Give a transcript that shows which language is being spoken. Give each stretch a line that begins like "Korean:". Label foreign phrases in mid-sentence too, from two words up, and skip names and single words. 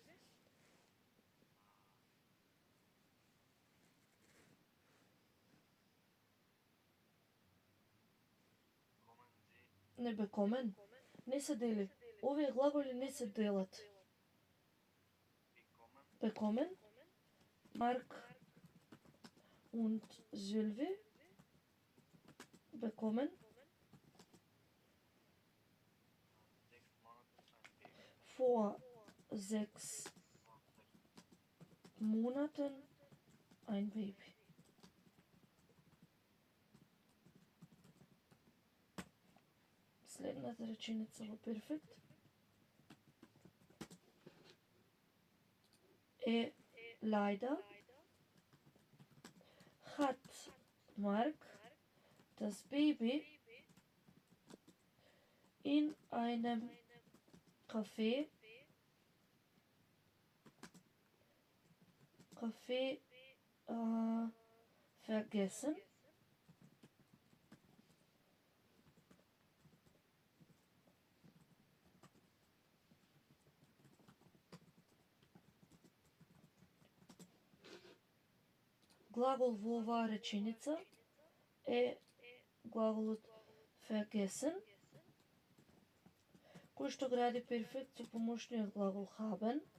Macedonian: Не bekommen. Не се дели. Овие глаголи не се делат.
German: Bekommen. Mark und Sylvie bekommen vor 6 Monaten ein Baby.
Macedonian: Следната реченица во перфект
German: е leider hat Mark das Baby in einem Café vergessen.
Macedonian: Глагол во оваа реченица е глаголот vergessen, кој што гради перфект со помошниот глагол haben.